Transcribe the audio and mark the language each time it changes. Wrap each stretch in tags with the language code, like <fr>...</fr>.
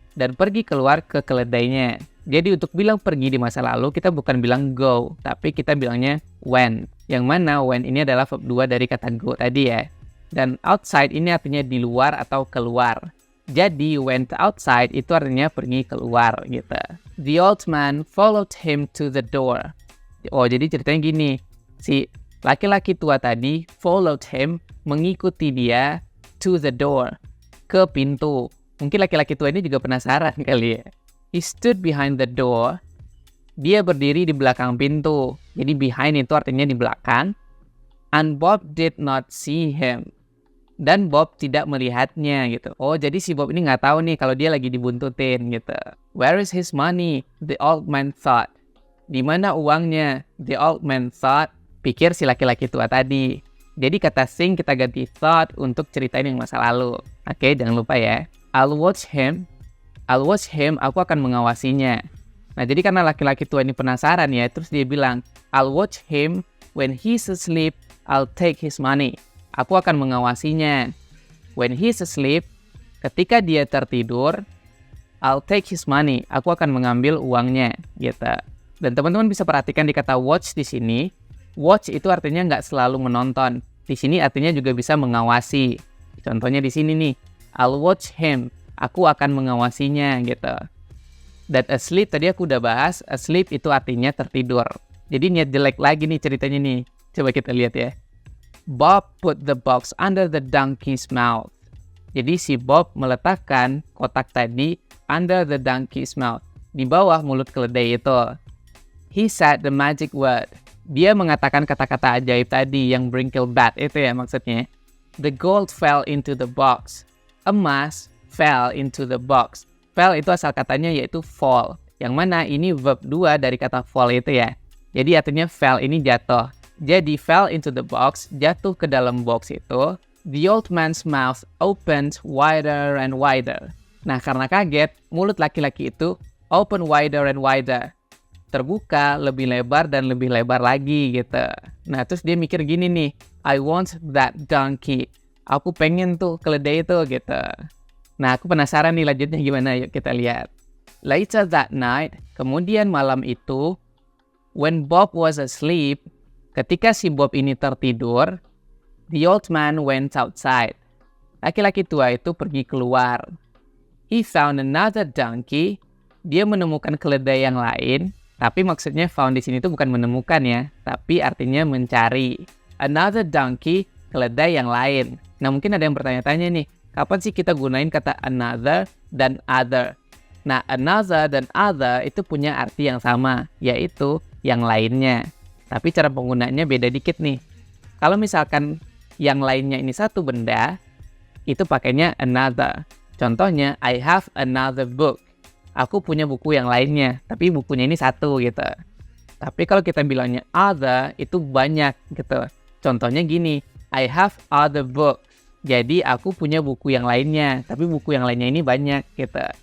<id>Dan pergi keluar ke keledainya. Jadi untuk bilang pergi di masa lalu kita bukan bilang go, tapi kita bilangnya went. Yang mana went ini adalah verb 2 dari kata go tadi ya. Dan outside ini artinya di luar atau keluar. Jadi went outside itu artinya pergi keluar gitu.</id> <en>The old man followed him to the door.</en> <id>Oh jadi ceritanya gini. Si laki-laki tua tadi</id> <en>followed him,</en> <id>mengikuti dia</id> <en>to the door,</en> <id>ke pintu. Mungkin laki-laki tua ini juga penasaran kali ya.</id> <en>He stood behind the door.</en> <id>Dia berdiri di belakang pintu. Jadi behind itu artinya di belakang.</id> <en>And Bob did not see him.</en> <id>Dan Bob tidak melihatnya gitu. Oh jadi si Bob ini nggak tahu nih kalau dia lagi dibuntutin gitu.</id> <en>Where is his money? The old man thought.</en> <id>Di mana uangnya?</id> <en>The old man thought.</en> <id>Pikir si laki-laki tua tadi. Jadi kata think kita ganti thought untuk ceritain yang masa lalu. Oke, jangan lupa ya.</id> <en>I'll watch him. I'll watch him.</en> <id>Aku akan mengawasinya. Nah jadi karena laki-laki tua ini penasaran ya. Terus dia bilang,</id> <en>I'll watch him. When he's asleep, I'll take his money.</en> <id>Aku akan mengawasinya.</id> <en>When he's asleep,</en> <id>ketika dia tertidur,</id> <en>I'll take his money.</en> <id>Aku akan mengambil uangnya, gitu. Dan teman-teman bisa perhatikan di kata watch di sini. Watch itu artinya nggak selalu menonton. Di sini artinya juga bisa mengawasi. Contohnya di sini nih,</id> <en>I'll watch him.</en> <id>Aku akan mengawasinya, gitu. Dan asleep tadi aku udah bahas. Asleep itu artinya tertidur. Jadi niat jelek lagi nih ceritanya nih. Coba kita lihat ya.</id> <en>Bob put the box under the donkey's mouth.</en> <id>Jadi si Bob meletakkan kotak tadi</id> <en>under the donkey's mouth.</en> <id>Di bawah mulut keledai itu.</id> <en>He said the magic word.</en> <id>Dia mengatakan kata-kata ajaib tadi yang brinkled bat itu ya maksudnya.</id> <en>The gold fell into the box. Emas fell into the box.</en> <id>Fell itu asal katanya yaitu fall. Yang mana ini verb 2 dari kata fall itu ya. Jadi artinya fell ini jatuh. Jadi</id> <en>fell into the box,</en> <id>jatuh ke dalam box itu.</id> <en>The old man's mouth opened wider and wider.</en> <id>Nah karena kaget, mulut laki-laki itu</id> <en>open wider and wider.</en> <id>Terbuka lebih lebar dan lebih lebar lagi gitu. Nah terus dia mikir gini nih,</id> <en>I want that donkey.</en> <id>Aku pengen tuh keledai itu gitu. Nah aku penasaran nih lanjutnya gimana, yuk kita lihat.</id> <en>Later that night,</en> <id>kemudian malam itu,</id> <en>When Bob was asleep,</en> <id>ketika si Bob ini tertidur,</id> <en>the old man went outside.</en> <id>Laki-laki tua itu pergi keluar.</id> <en>He found another donkey.</en> <id>Dia menemukan keledai yang lain. Tapi maksudnya found di sini itu bukan menemukan ya, tapi artinya mencari.</id> <en>Another donkey,</en> <id>keledai yang lain. Nah mungkin ada yang bertanya-tanya nih, kapan sih kita gunain kata another dan other? Nah another dan other itu punya arti yang sama, yaitu yang lainnya. Tapi cara penggunaannya beda dikit nih. Kalau misalkan yang lainnya ini satu benda, itu pakainya another.</id> <en>Contohnya, I have another book.</en> <id>Aku punya buku yang lainnya, tapi bukunya ini satu gitu. Tapi kalau kita bilangnya other, itu banyak gitu. Contohnya gini,</id> <en>I have other books.</en> <id>Jadi aku punya buku yang lainnya, tapi buku yang lainnya ini banyak gitu.</id>